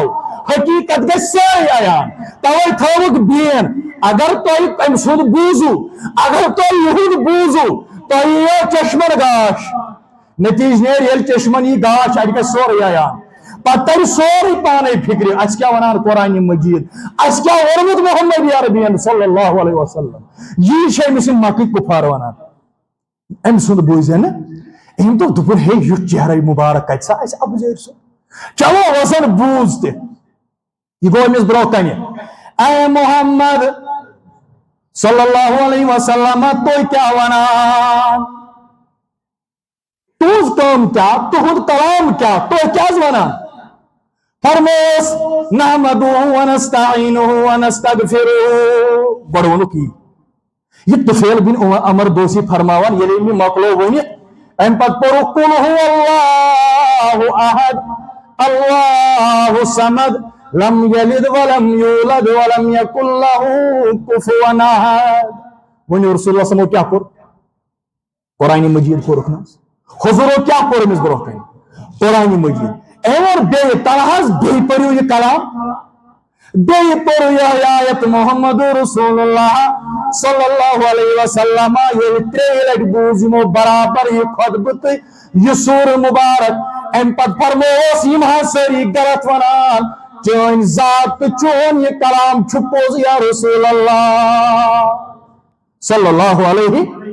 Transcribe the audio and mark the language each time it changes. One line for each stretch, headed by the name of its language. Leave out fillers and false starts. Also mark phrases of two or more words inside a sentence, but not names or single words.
Kashmiri: حقیقت گژھِ سٲرٕے عیان توے تھٲوُکھ بین اگر تۄہہِ أمۍ سُنٛد بوٗزِو اگر تۄہہِ یِہُنٛد بوٗزِو تۄہہِ یِیو چشمن گاش نتیٖجہٕ نیرِ ییٚلہِ چشمن یی گاش اَتہِ گژھِ سورُے عیان پتہٕ تر سورُے پانے فکرِ اَسہِ کیٛاہ وَنان قرآنِ مجیٖد اَسہِ کیٛاہ ووٚنمُت محمد عربین
Arabic: صلی اللہ علیہ وسلم
Kashmiri: یی چھِ أمِس یِم مکٕکۍ کُفار وَنان أمۍ سُنٛد بوٗزِ نہٕ أمۍ دوٚپ دوٚپُن ہے یُتھ چہرے مُبارک کتہِ سا اَسہِ ابوٗزر سُنٛد چلو وسن بوٗز تہِ یہِ گوٚو أمِس برونٛہہ کنہِ اے محمد
Arabic: صلی اللہ علیہ وسلم
Kashmiri: تُہۍ کیٛاہ وَنان تُہنٛز کٲم کیٛاہ تُہُنٛد کلام کیٛاہ تُہۍ کیٛازِ وَنان فرموس
Arabic: نحمدُهُ ونستعينه ونستغفره
Kashmiri: گۄڈٕ ووٚنُکھ یہِ طفیل بن عمر دوسی فرماوان ییٚلہِ أمۍ مۄکلو ؤنِتھ اَمہِ پتہٕ پوٚرُکھ
Arabic: قُل هُوَ اللہُ احد اللہُ صمد لم یلد ولم یولد ولم یکن لہُ کُفُوًا احد
Kashmiri: وۄنۍ رسول اللہ
Arabic: صلی اللہ علیہ وسلم
Kashmiri: کیٛاہ کوٚر قرآنِ مجیٖد کوٚرُکھ نہ حضوٗرو کیٛاہ کوٚر أمِس برونٛہہ کنہِ قرآنِ مجیٖد اور بے تنہاز بے پٔرِو یہِ کلام بیٚیہِ پوٚر یہِ آیت
Arabic: محمد رسول اللہ صلی اللہ علیہ وسلم
Kashmiri: ییٚلہِ 3 لٹہِ بوٗز یِمو برابر یہِ خطبہٕ تہٕ یہِ سورہ مبارک امہِ پتہٕ فرمووس یِم ہا سٲری غلط ونان چٲنۍ ذات تہٕ چون یہِ کلام چھُ پوٚز
Arabic: یا رسول اللہ صلی اللہ علیہ